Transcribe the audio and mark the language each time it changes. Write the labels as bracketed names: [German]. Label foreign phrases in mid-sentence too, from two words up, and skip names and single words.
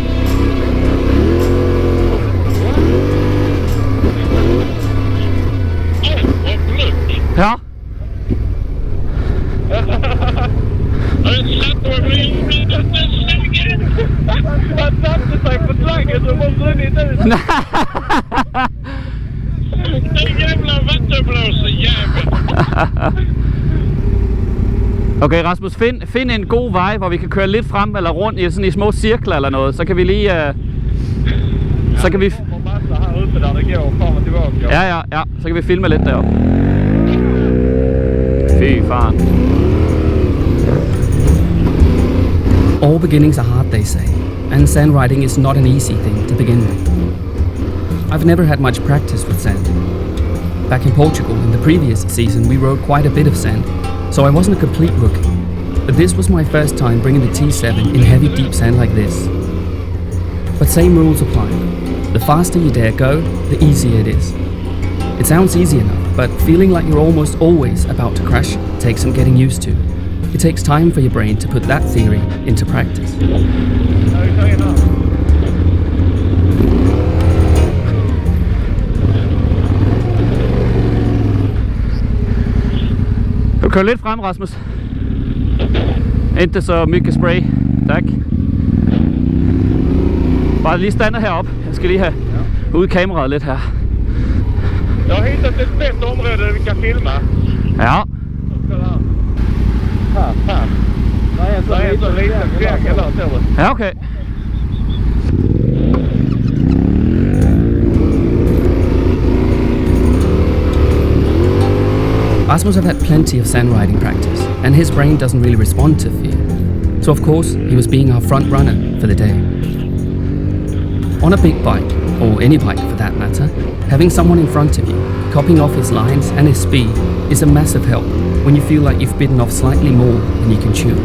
[Swedish] Ja. Han satte sig på slangen och var brunnit ut. Den jävla vattenblåsejävel. [Danish] Okay, Rasmus, find en god vej, hvor vi kan køre lidt frem eller rundt i sådan i små cirkler eller noget. Så kan vi lige... så kan vi... Ja. Så kan vi filme lidt deroppe. [Swedish] Fy fan. [English] All beginnings are hard, they say, and sand riding is not an easy thing to begin with. I've never had much practice with sand. Back in Portugal in the previous season we rode quite a bit of sand, so I wasn't a complete rookie. But this was my first time bringing the T7 in heavy deep sand like this. But same rules apply. The faster you dare go, the easier it is. It sounds easy enough, but feeling like you're almost always about to crash takes some getting used to. It takes time for your brain to put that theory into practice. [Danish] Du kører lidt frem, Rasmus. [Swedish] Inte så mycket spray. [Danish] Tak. Bare lige stande heroppe. Jeg skal lige have ud kameraet lidt her. [Swedish] Jag har hittat ett bättre område där vi kan filma. Ja. Här. Det är en sån liten triangel där, ser du? Ja, okay. [English] Rasmus have had plenty of sand riding practice, and his brain doesn't really respond to fear. So of course, he was being our front runner for the day. On a big bike, or any bike for that matter, having someone in front of you, copying off his lines and his speed is a massive help when you feel like you've bitten off slightly more than you can chew.